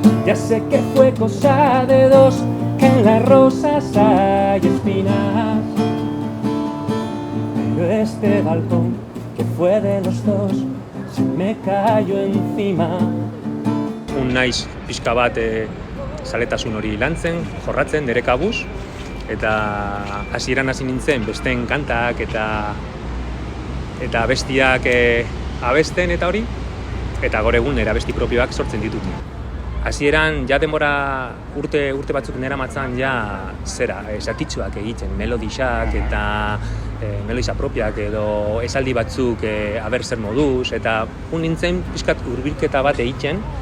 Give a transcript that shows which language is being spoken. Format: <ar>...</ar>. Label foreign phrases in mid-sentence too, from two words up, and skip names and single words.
<es>Ya sé que fue cosa de dos, que en las rosas hay espinas. Pero este balcón, que fue de los dos, se me cayó encima.</es> <eu>Naiz pixka bat zaletasun hori lantzen, jorratzen, nire kabuz. Eta hasieran hasi nintzen besteen kantak eta bestiak abesten eta hori. Eta gaur egun nire abesti propioak sortzen ditut. Hasieran ja denbora urte batzuk neramatzan ja zera, zatitxuak egiten, melodixak eta melodisa propiak edo esaldi batzuk aber zer moduz, eta nintzen pixkat hurbilketa bat egiten.</eu>